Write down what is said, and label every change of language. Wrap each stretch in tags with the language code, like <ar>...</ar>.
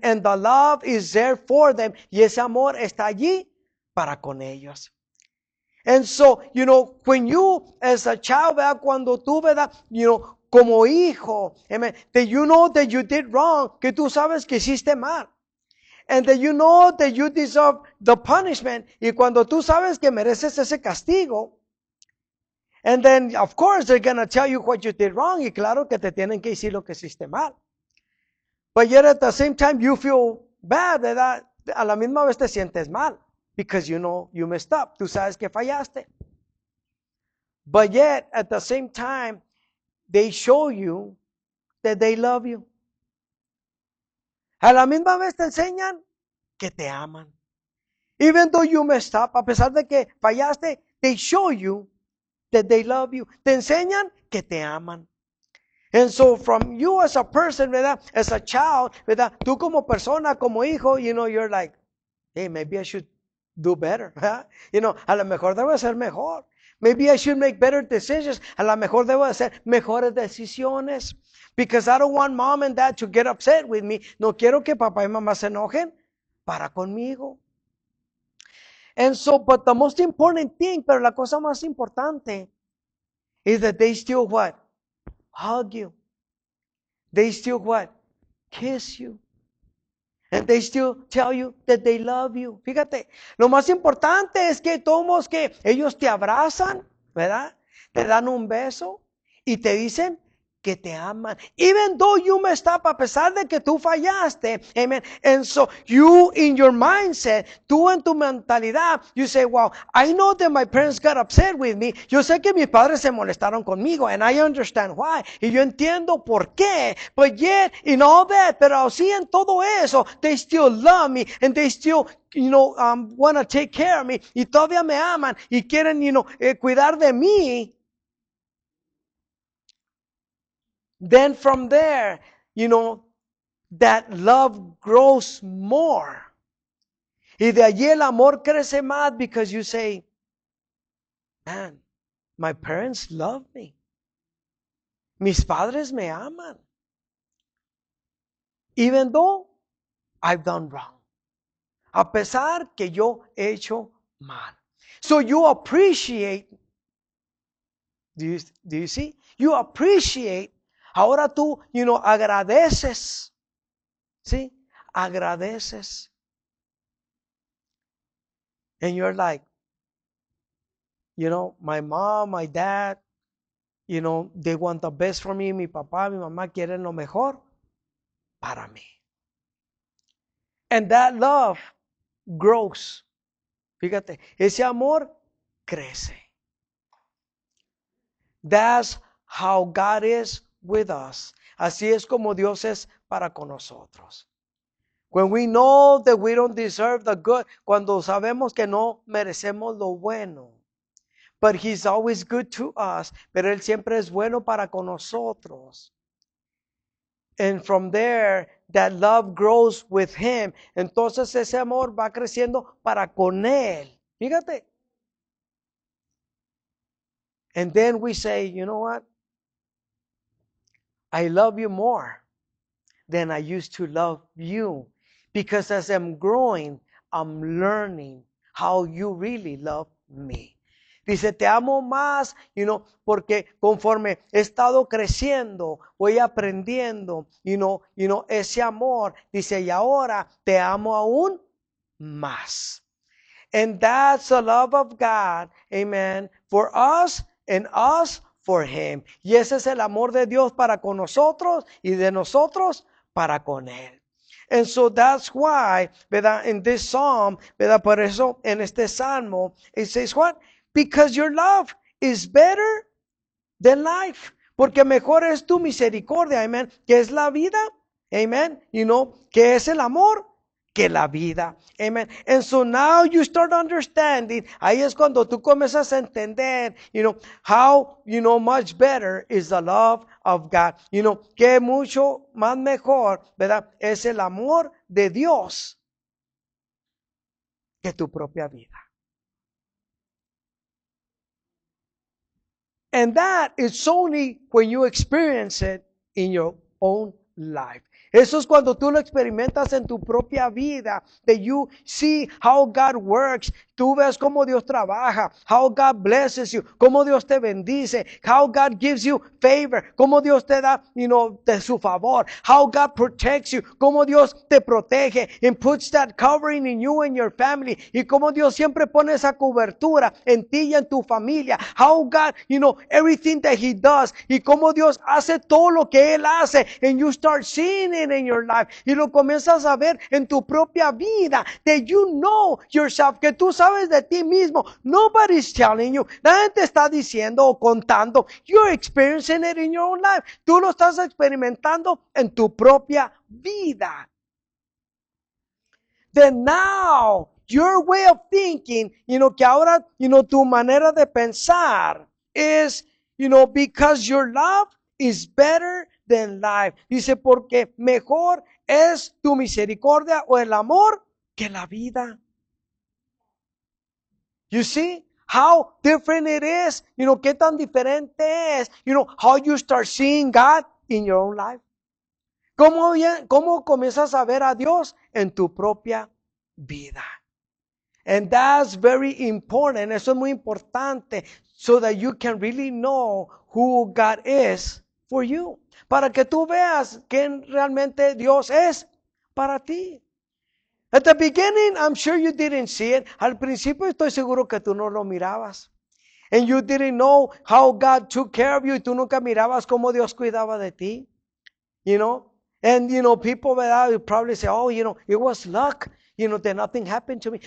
<en>And the love is there for them.</en> <es>Y ese amor está allí para con ellos.</es> <en>And so, when you as a child, ¿verdad?</en> <es>Cuando tú, ¿verdad? Como hijo, amen,</es> <en>that you know that you did wrong,</en> <es>que tú sabes que hiciste mal.</es> <en>And that you know that you deserve the punishment.</en> <es>Y cuando tú sabes que mereces ese castigo.</es> <en>And then, of course, they're going to tell you what you did wrong.</en> <es>Y claro que te tienen que decir lo que hiciste mal.</es> <en>But yet at the same time, you feel bad,</en> <es>¿verdad? A la misma vez te sientes mal.</es> <en>Because you know you messed up.</en> <es>Tú sabes que fallaste.</es> <en>But yet, at the same time, they show you that they love you.</en> <es>A la misma vez te enseñan que te aman.</es> <en>Even though you messed up,</en> <es>a pesar de que fallaste,</es> <en>they show you that they love you.</en> <es>Te enseñan que te aman.</es> <en>And so from you as a person, ¿verdad? As a child, ¿verdad?</en> <es>Tú como persona, como hijo,</es> <en>you're like, hey, maybe I should do better. ¿Verdad?</en> <es>A lo mejor debo ser mejor.</es> <en>Maybe I should make better decisions.</en> <es>A lo mejor debo hacer mejores decisiones.</es> <en>Because I don't want mom and dad to get upset with me.</en> <es>No quiero que papá y mamá se enojen para conmigo.</es> <en>And so, but the most important thing,</en> <es>pero la cosa más importante,</es> <en>is that they still what? Hug you. They still what? Kiss you. And they still tell you that they love you.</en> <es>Fíjate, lo más importante es que todos que ellos te abrazan, ¿verdad? Te dan un beso y te dicen que te aman.</es> <en>Even though you messed up,</en> <es>a pesar de que tú fallaste. Amen.</es> <en>And so you in your mindset,</en> <es>tú en tu mentalidad,</es> <en>you say, wow, I know that my parents got upset with me.</en> <es>Yo sé que mis padres se molestaron conmigo</es> <en>and I understand why.</en> <es>Y yo entiendo por qué.</es> <en>But yet, in all that,</en> <es>pero así en todo eso,</es> <en>they still love me and they still want to take care of me.</en> <es>Y todavía me aman y quieren, cuidar de mí.</es> <en>Then from there, that love grows more.</en> <es>Y de allí el amor crece más</es> <en>because you say, man, my parents love me.</en> <es>Mis padres me aman.</es> <en>Even though I've done wrong.</en> <es>A pesar que yo he hecho mal.</es> <en>So you appreciate, do you see? You appreciate.</en> <es>Ahora tú, agradeces. ¿Sí? Agradeces.</es> <en>And you're like, my mom, my dad, they want the best for me.</en> <es>Mi papá, mi mamá quieren lo mejor para mí.</es> <en>And that love grows.</en> <es>Fíjate, ese amor crece.</es> <en>That's how God is with us.</en> <es>Así es como Dios es para con nosotros.</es> <en>When we know that we don't deserve the good,</en> <es>cuando sabemos que no merecemos lo bueno.</es> <en>But He's always good to us.</en> <es>Pero Él siempre es bueno para con nosotros.</es> <en>And from there, that love grows with him.</en> <es>Entonces ese amor va creciendo para con él. Fíjate.</es> <en>And then we say, you know what? I love you more than I used to love you. Because as I'm growing, I'm learning how you really love me.</en> <es>Dice, te amo más, porque conforme he estado creciendo, voy aprendiendo, ese amor. Dice, y ahora te amo aún más.</es> <en>And that's the love of God, amen, for us and us for him.</en> <es>Y ese es el amor de Dios para con nosotros y de nosotros para con él.</es> <en>And so that's why, ¿verdad? In this psalm, ¿verdad?</en> <es>Por eso en este salmo,</es> <en>it says what? Because your love is better than life.</en> <es>Porque mejor es tu misericordia, amen, que es la vida, amen, que es el amor, que la vida.</es> <en>Amen. And so now you start understanding,</en> <es>ahí es cuando tú comienzas a entender,</es> <en>how, much better is the love of God.</en> <es>Que mucho más mejor, ¿verdad? Es el amor de Dios que tu propia vida.</es> <en>And that is only when you experience it in your own life.</en> <es>Eso es cuando tú lo experimentas en tu propia vida.</es> <en>That you see how God works.</en> <es>Tú ves cómo Dios trabaja.</es> <en>How God blesses you.</en> <es>Cómo Dios te bendice.</es> <en>How God gives you favor.</en> <es>Cómo Dios te da, de su favor.</es> <en>How God protects you.</en> <es>Cómo Dios te protege.</es> <en>And puts that covering in you and your family.</en> <es>Y cómo Dios siempre pone esa cobertura en ti y en tu familia.</es> <en>How God, everything that he does.</en> <es>Y cómo Dios hace todo lo que él hace.</es> <en>And you start seeing it in your life.</en> <es>Y lo comienzas a ver en tu propia vida.</es> <en>That you know yourself.</en> <es>Que tú sabes de ti mismo.</es> <en>Nobody's telling you.</en> <es>Nadie te está diciendo o contando.</es> <en>You're experiencing it in your own life.</en> <es>Tú lo estás experimentando en tu propia vida.</es> <en>Then now, your way of thinking,</en> <es>que ahora, tu manera de pensar</es> <en>is, because your love is better than life.</en> <es>Dice, porque mejor es tu misericordia o el amor que la vida.</es> <en>You see how different it is?</en> <es>Qué tan diferente es,</es> <en>how you start seeing God in your own life.</en> <es>¿Cómo comienzas a ver a Dios en tu propia vida?</es> <en>And that's very important.</en> <es>Eso es muy importante.</es> <en>So that you can really know who God is for you.</en> <es>Para que tú veas quién realmente Dios es para ti.</es> <en>At the beginning, I'm sure you didn't see it.</en> <es>Al principio estoy seguro que tú no lo mirabas.</es> <en>And you didn't know how God took care of you.</en> <es>Y tú nunca mirabas cómo Dios cuidaba de ti.</es> <en>And, people would probably say, oh, it was luck. That nothing happened to me.</en>